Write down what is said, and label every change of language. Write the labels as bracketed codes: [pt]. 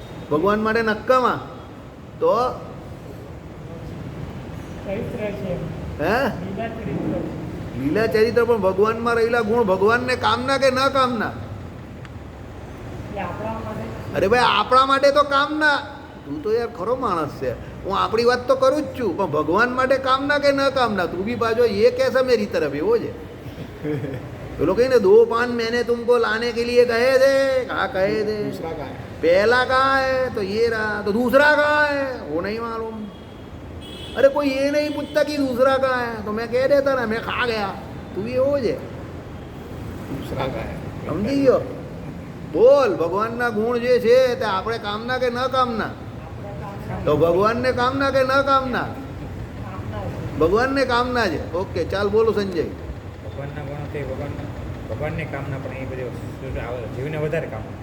[gu] ભગવાન માટે નક્કામાં. તો હે લીલા ચરિત્ર પણ ભગવાનમાં રહેલા ગુણ ભગવાનને કામના કે ન કામના? અરે ભાઈ, આપણા માટે તો કામના. તું તો યાર ખરો માણસ છે. હું આપણી વાત તો કરું જ છું, પણ ભગવાન માટે કામના કે ન કામના? તું બી પાછો એ [hi] कैसा मेरी तरफ [gu] એવો છે. પેલો કહીને [hi] 2 पान मैंने तुमको लाने के लिए कहे थे. कहा कहे थे? पहला कहाँ है? तो ये रहा. तो दूसरा कहाँ है? वो नहीं मालूम. अरे कोई ये नहीं पूछता कि दूसरा कहाँ है, तो मैं कह देता ना मैं खा गया. [gu] તું બી એવો છે. સમજી ગયો? બોલ, ભગવાનના ગુણ જે છે તે આપણે કામના કે ન કામના? તો ભગવાનને કામના કે ન કામના? ભગવાનને કામના છે. ઓકે, ચાલ બોલો સંજય. ભગવાનના ગુણો તે ભગવાનની કામના, પણ એ બધું જીવને વધારે કામ.